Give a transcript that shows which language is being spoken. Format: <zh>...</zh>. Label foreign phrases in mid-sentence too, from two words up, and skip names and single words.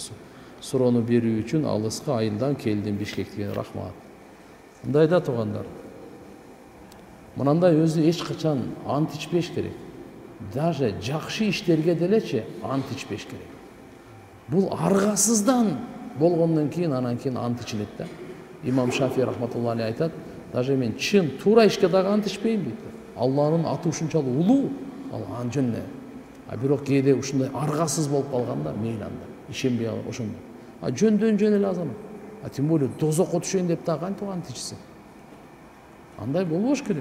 <ky>Суроону берүү үчүн алыска айылдан келдим Бишкектен. Рахмат. Мындай да туугандар. Мынандай өзү эч качан ант ичпеш керек. Даже жакшы иштерге делечи ант ичпеш керек. Бул аргасыздан болгондон кийин анан кийин ант ичилет да. İmam Şafii</ky> <ar>رحمة الله عليه</ar> <ky>айтат, даже мен чын туура ишке дагы ант ичпейм дейт. Алланын аты ушунчалык улуу, ал анжынне. А бирок кээде ушундай аргасыз болуп калганда мейли анда ишенбей калып ошондо. А жөндөн жөн эле азамат. А</ky> <ru>тем более</ru> <ky>дозокко түшөйүн деп дагы кантип ант ичсин? Андай болбош керек.</ky>